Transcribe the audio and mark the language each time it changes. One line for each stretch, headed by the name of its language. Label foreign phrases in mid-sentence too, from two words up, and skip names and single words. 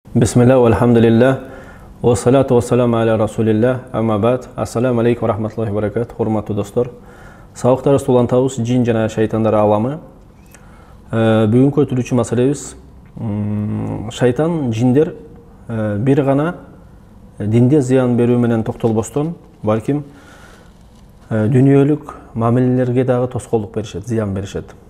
Arabic: بسم الله، الحمد لله، والصلاة والسلام على رسول الله، أما بعد. السلام عليكم رحمة الله وبركات,
Kyrgyz: хурматтуу достор. Саулыктар сулантабыз жин жана шайтандар аламы. Бүгүнкү өтүлүүчү маселебиз шайтан, жиндер бир гана динде зыян берүү менен токтолбостон, балким дүйнөлүк мамилелерге дагы тоскоолдук беришет, зыян беришет.